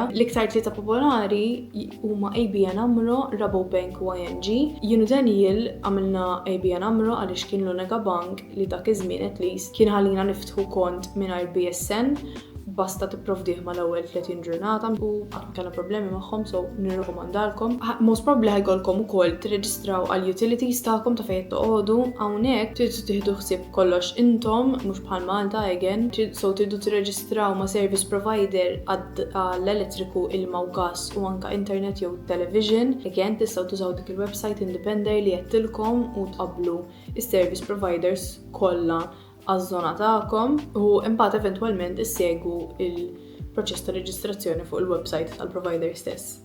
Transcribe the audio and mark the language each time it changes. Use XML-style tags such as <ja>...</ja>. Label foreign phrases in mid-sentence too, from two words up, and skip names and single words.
<mt>L-iktar tlieta popolari huma ABN AMRO, Rabobank u ING. Jien u Daniel għamilna ABN AMRO għaliex kien l-unika bank li dak iż-żmien</mt> <en>at least</en> <mt>kien ħallina niftħu kont mingħajr BSN. Basta tipprovdih mal-ewwel 30 ġurnata u qatt kellna problemi magħhom, so nirrekomandalkom.</mt> <en>Most probably</en> <mt>ħajkolkom ukoll tirreġistraw għal utilities tagħkom ta' fejn toqgħodu. Hawnhekk tridu tieħdu ħsieb kollox intom, mhux bħal Malta again, so tridu tirreġistraw ma'</mt> <en>service provider</en> <mt>għall-elettriku, ilma u gass u anke internet jew television. Again tistgħu tużaw dik il-website Independer li jettilkom u tqabblu is-</mt> <en>service providers</en> <mt>kollha għaż-żona tagħkom u imbagħad eventwalment issegwu il-proċess ta' reġistrazzjoni fuq il-website tal-provider stess.</mt>